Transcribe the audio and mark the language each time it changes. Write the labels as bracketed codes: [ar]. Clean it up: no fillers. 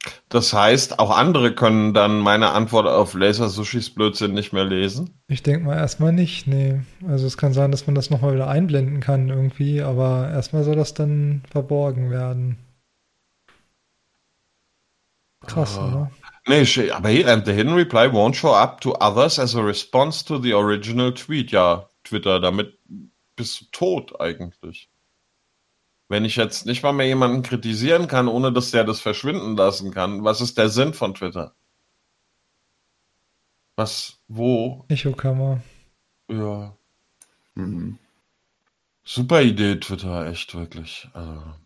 [de] Das heißt, auch andere können dann meine Antwort auf Laser-Sushis Blödsinn nicht mehr lesen? Ich denke mal erstmal nicht, nee. Also es kann sein, dass man das nochmal wieder einblenden kann irgendwie, aber erstmal soll das dann verborgen werden. Krass, oder? Nee, aber hier, [en] the hidden reply won't show up to others as a response to the original tweet. [de] Ja, Twitter, damit bist du tot eigentlich. Wenn ich jetzt nicht mal mehr jemanden kritisieren kann, ohne dass der das verschwinden lassen kann, was ist der Sinn von Twitter? Was, wo? Echo-Kammer. Ja. Mhm. Super Idee, Twitter, echt, wirklich. Also.